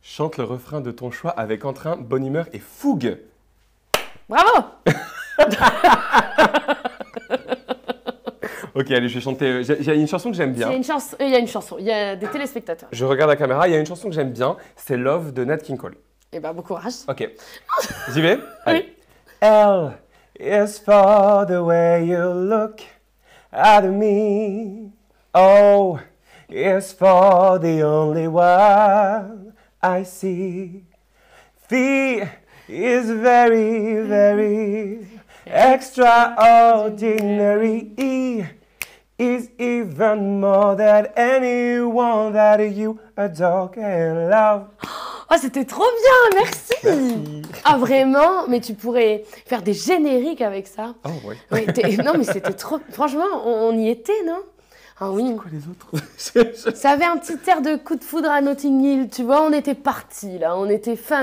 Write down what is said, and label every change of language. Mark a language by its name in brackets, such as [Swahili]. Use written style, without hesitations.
[French] Chante le refrain de ton choix avec entrain, bonne humeur et fougue. Bravo. Ok, allez, je vais chanter. J'ai une chanson que j'aime bien. Il y a une chanson, il y a des téléspectateurs. Je regarde la caméra, il y a une chanson que j'aime bien, c'est Love de Nat King Cole. Eh ben, bon courage. Ok. J'y vais? Allez. [English] L is for the way you look at me. O is for the only one I see. V is very, very extraordinary. E is even more than anyone that you adore and love. [French] Oh, c'était trop bien, merci. Ah, vraiment? Mais tu pourrais faire des génériques avec ça. Oh, oui. Oui, non, mais c'était trop... Franchement, on y était, non? Ah oui. Quoi les autres? Ça avait un petit air de coup de foudre à Notting Hill, tu vois, on était partis là, on était fin